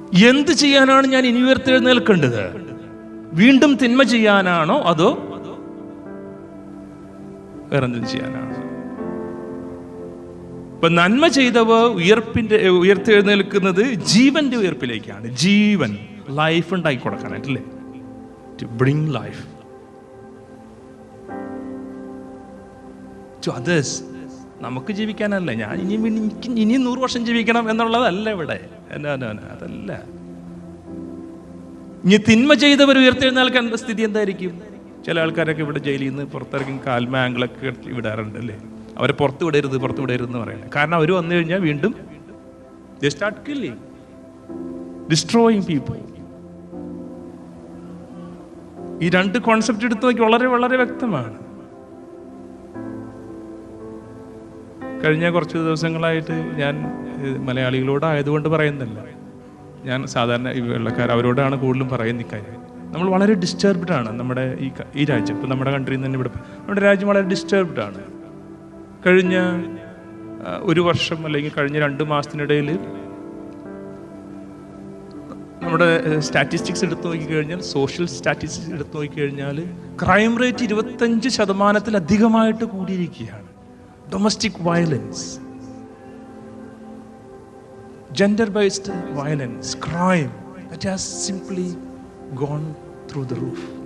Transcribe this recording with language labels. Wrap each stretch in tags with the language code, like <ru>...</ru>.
<ml>എന്ത് ചെയ്യാനാണ് ഞാൻ ഇനി ഉയർത്തെഴുന്നേൽക്കേണ്ടത്? വീണ്ടും തിന്മ ചെയ്യാനാണോ അതോ വേറെന്തും ചെയ്യാനാണോ? ഇപ്പൊ നന്മ ചെയ്തവ ഉയർത്തെഴുന്നേൽക്കുന്നത് ജീവന്റെ ഉയർപ്പിലേക്കാണ്. ജീവൻ, ലൈഫ് ഉണ്ടാക്കി കൊടുക്കാനായിട്ടല്ലേ,</ml> <en>to bring life to others.</en> <ml>നമുക്ക് ജീവിക്കാനല്ല, ഞാൻ ഇനിയും 100 വർഷം ജീവിക്കണം എന്നുള്ളതല്ല ഇവിടെ. അതല്ല. ഇനി തിന്മ ചെയ്തവർ ഉയർത്തെഴുന്നേൽക്കേണ്ട സ്ഥിതി എന്തായിരിക്കും? ചില ആൾക്കാരൊക്കെ ഇവിടെ ജയിലിൽ നിന്ന് പുറത്തിറങ്ങി കാൽമ ആംഗിളൊക്കെ വിടാറുണ്ട് അല്ലേ. അവരെ പുറത്ത് വിടരുത് എന്ന് പറയുന്നത്. കാരണം അവർ വന്നു കഴിഞ്ഞാൽ വീണ്ടും</ml> <en>they start killing, destroying people.</en> <ml>ഈ രണ്ട് കോൺസെപ്റ്റ് എടുത്ത് നോക്കി വളരെ വളരെ വ്യക്തമാണ്. കഴിഞ്ഞ കുറച്ച് ദിവസങ്ങളായിട്ട് ഞാൻ മലയാളികളോട് ആയതുകൊണ്ട് പറയുന്നില്ല, ഞാൻ സാധാരണ ഈ വെള്ളക്കാർ അവരോടാണ് കൂടുതലും പറയുന്ന ഇക്കാര്യം. നമ്മൾ വളരെ ഡിസ്റ്റർബ്ഡ് ആണ്. നമ്മുടെ ഈ രാജ്യം, ഇപ്പം നമ്മുടെ കൺട്രിയിൽ നിന്ന് തന്നെ ഇവിടെ നമ്മുടെ രാജ്യം വളരെ ഡിസ്റ്റർബ്ഡ് ആണ്. കഴിഞ്ഞ 1 വർഷം അല്ലെങ്കിൽ കഴിഞ്ഞ 2 മാസത്തിനിടയിൽ നമ്മുടെ സ്റ്റാറ്റിസ്റ്റിക്സ് എടുത്തു നോക്കിക്കഴിഞ്ഞാൽ, സോഷ്യൽ സ്റ്റാറ്റിസ്റ്റിക്സ് എടുത്തു നോക്കിക്കഴിഞ്ഞാൽ crime rate 25% കൂടിയിരിക്കുകയാണ്.</ml> <en>domestic violence, gender-based violence, crime that has simply gone through the roof.</en>